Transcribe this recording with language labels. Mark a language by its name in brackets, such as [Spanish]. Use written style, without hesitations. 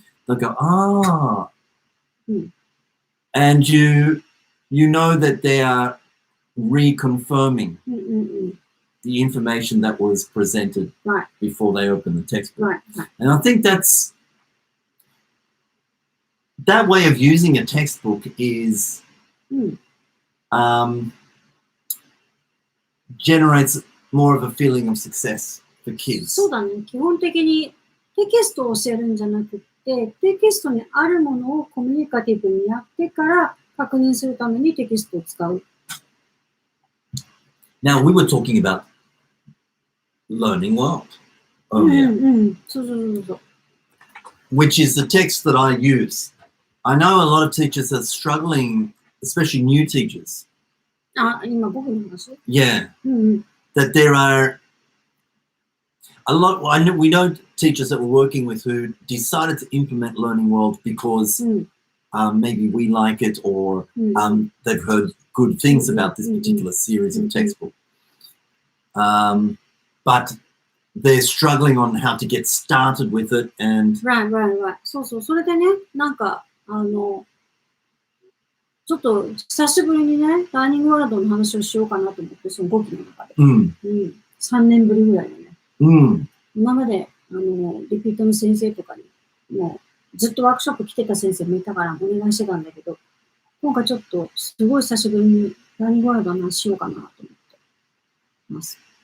[English] They'll go, ah. And you know that they are reconfirming the information that was presented before they open the textbook. Right. And I think that way of using a textbook is generates more of a feeling of success for kids. [Japanese] そうだね。基本的にテキストを教えるんじゃなくて、テキストにあるものをコミュニカティブにやってから確認するためにテキストを使う。 [English] Now, we were talking about learning world earlier, [Japanese] そう。 [English] which is the text that I use. I know a lot of teachers are struggling, especially new teachers. [Japanese] 今僕の話 [English] Yeah. That there are a lot, we know teachers that we're working with who decided to implement Learning World because maybe we like it or they've heard good things about this particular series of textbook. But they're struggling on how to get started with it and... Right. そう。 [Japanese] それでね、なんか、ちょっと久しぶりにね、ラーニングワールドの話をしようかなと思って、その5期の中で。 3年ぶりぐらいのね。今まで、リピートの先生とかに、もうずっとワークショップ来てた先生もいたからお願いしてたんだけど、今回ちょっとすごい久しぶりにラーニングワールドの話しようかなと思ってます。